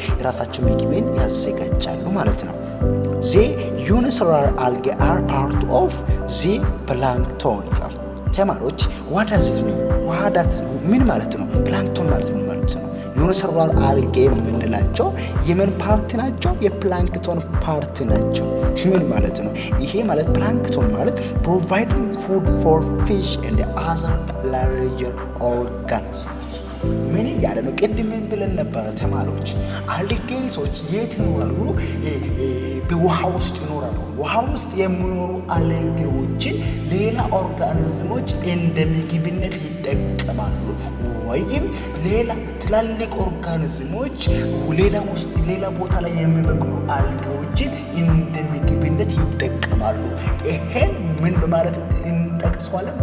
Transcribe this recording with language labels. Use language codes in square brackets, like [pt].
[am] የራሳቸው ምግብን ያዘጋጃሉ ማለት ነው። [en] the unicellular algae are part of the plankton [am] ይላል። ተማሪዎች [en] what does it mean? [am] ምን ማለት ነው? ፕላንክቶን ማለት ምን ማለት ነው? ዩኒሰሉላር አልጌ የምንላቸው የምን ፓርት ናቸው? የፕላንክቶን ፓርት ናቸው። ምን ማለት ነው? ይሄ ማለት ፕላንክቶን ማለት [en] providing food for fish and other larger organisms [am] ምን ያለ ነው? ቅድም ብለን ነበር ተማሪዎች አልጌዎች የት ይኖራሉ? በውሃ ውስጥ ይኖራሉ። ውሃ ውስጥ የሚኖሩ አልጌዎችን ሌላ ኦርጋኒዝሞች እንደ ምግብነት ይጠቀማሉ። ወይም ሌላ ትላልቅ ኦርጋኒዝሞች ሌላ ቦታ ላይ የሚበቅሉ አልጌዎችን እንደ ምግብነት ይጠቀማሉ። ይሄን ምን በማለት እንጠቅሰዋለን?